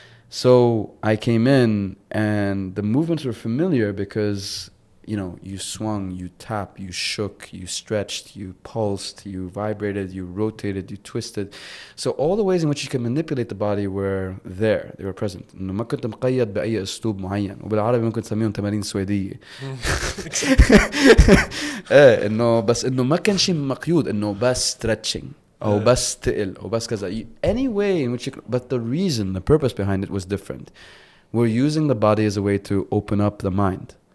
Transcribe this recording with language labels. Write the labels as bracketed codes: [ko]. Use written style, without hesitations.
[en] So I came in and the movements were familiar because, you know, you swung, you tapped, you shook, you stretched, you pulsed, you vibrated, you rotated, you twisted. So all the ways in which you can manipulate the body were there. They were present. [ar] إنه ما كنت مقيد بأي أسلوب معين. وبالعربي ممكن تسميهم تمارين سويدية. إنه بس إنه ما كان شيء مقيود إنه بس stretching. أو بس تقل أو بس كذا. [en] Any way in which you could, but the reason, the purpose behind it was different. We're using the body as a way to open up the mind.